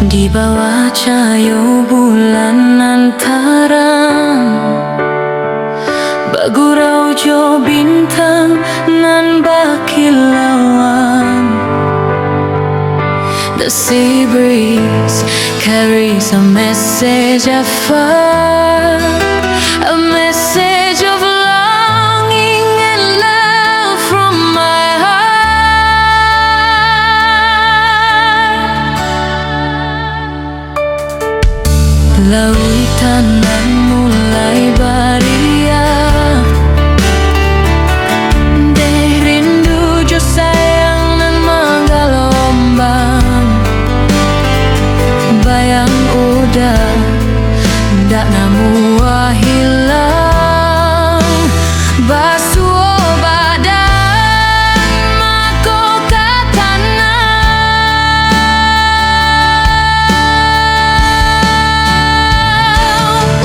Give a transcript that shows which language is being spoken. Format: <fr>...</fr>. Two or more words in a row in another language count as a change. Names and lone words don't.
<min>bawah cahaya bulan terang, bagurau jo bintang nan bakilauan.</min> <en>The sea breeze carries a message of far, a message of longing and love from my heart.</en> <min>Lautan nan mulai beria, deh rindu jo sayang nan menggelombang. Bayang udah ndak namu hilang, basuh badan mako ke tanah.</min>